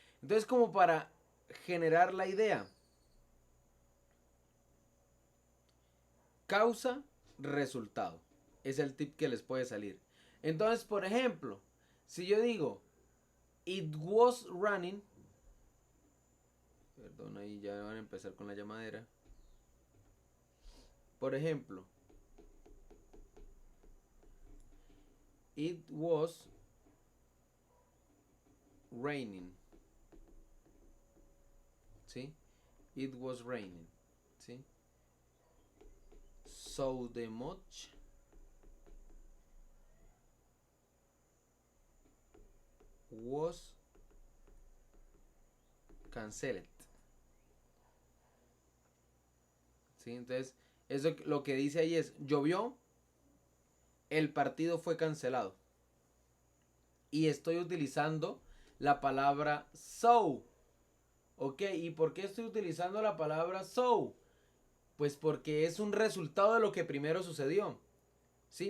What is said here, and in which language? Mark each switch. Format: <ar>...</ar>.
<es>Entonces, como para generar la idea, causa, resultado. Es el tip que les puede salir. Entonces, por ejemplo, si yo digo,</es> <en>it was running.</en> <es>Perdón, ahí ya van a empezar con la llamadera. Por ejemplo,</es> <en>it was raining. ¿Sí? It was raining. ¿Sí? So the much was canceled.</en> <es>¿Sí? Entonces, eso lo que dice ahí es, llovió, el partido fue cancelado. Y estoy utilizando la palabra so. Ok, ¿y por qué estoy utilizando la palabra so? Pues porque es un resultado de lo que primero sucedió. ¿Sí?</es>